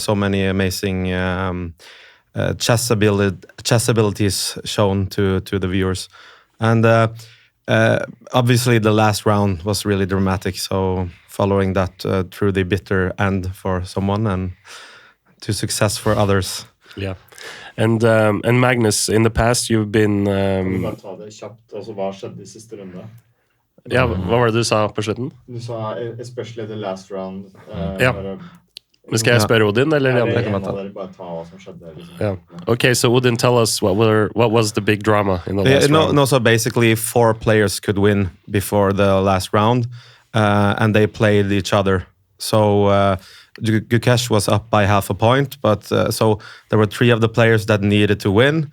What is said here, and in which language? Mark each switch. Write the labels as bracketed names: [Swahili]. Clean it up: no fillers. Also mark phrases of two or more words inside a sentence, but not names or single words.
[English] So many amazing chess abilities shown to the viewers, and obviously the last round was really dramatic. So following that through the bitter end for someone and to success for others. Yeah. And Magnus, in the past you've been [Norwegian] Bare ta det kjapt, altså hva skjedde I siste runde? Ja, hva var det du sa på slutten? Du sa [English] especially the last round. [Norwegian] Ja. Men skal jeg spørre Odin, eller? En av dere bare ta hva som skjedde. Liksom. [English] Yeah. Okay, so Odin, tell us what was the big drama in the last round? No, so basically 4 players could win before the last round, and they played each other. So Gukesh was up by half a point, but so there were 3 of the players that needed to win.